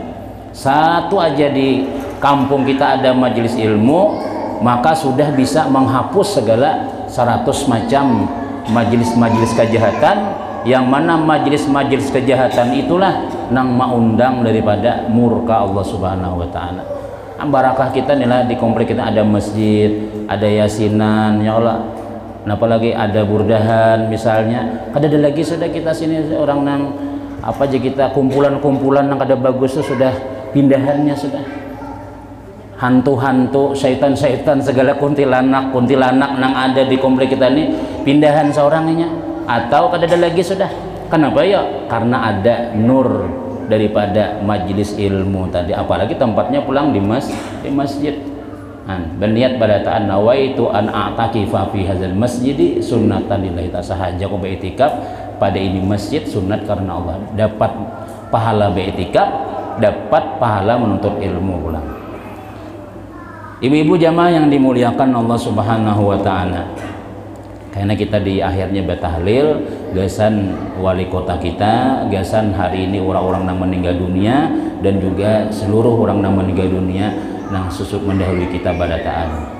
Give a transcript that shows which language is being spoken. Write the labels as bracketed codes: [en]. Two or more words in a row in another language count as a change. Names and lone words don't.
[bjn] Satu aja di kampung kita ada majelis ilmu, maka sudah bisa menghapus segala 100 macam majelis-majelis kejahatan, yang mana majelis-majelis kejahatan itulah nang maundang daripada murka Allah [ar] Subhanahu wa Ta'ala. [bjn] Barakah kita nih di komplek kita ada masjid, ada yasinan, ya Allah. Nah, apalagi ada burdahan misalnya, ada lagi sudah kita sini orang nang apa aja kita kumpulan-kumpulan nang ada bagus itu sudah pindahannya sudah hantu-hantu, syaitan-syaitan, segala kuntilanak nang ada di komplek kita ini pindahan seorangnya, atau ada lagi sudah. Kenapa ya? Karena ada nur daripada majlis ilmu tadi, apalagi tempatnya pulang di masjid. Berniat pada ta'an [ar] نويت أن أعتكف في هذا المسجد سنة لله تعالى, [bjn] aku beriktikaf pada ini masjid sunat karena Allah, dapat pahala beriktikaf, dapat pahala menuntut ilmu pulang. Ibu-ibu jamaah yang dimuliakan Allah [ar] Subhanahu wa taala, [bjn] karena kita di akhirnya bertahlil gasan wali kota kita, gasan hari ini orang-orang yang meninggal dunia dan juga seluruh orang yang meninggal dunia nang susuk mendahului kita pada ta'ala.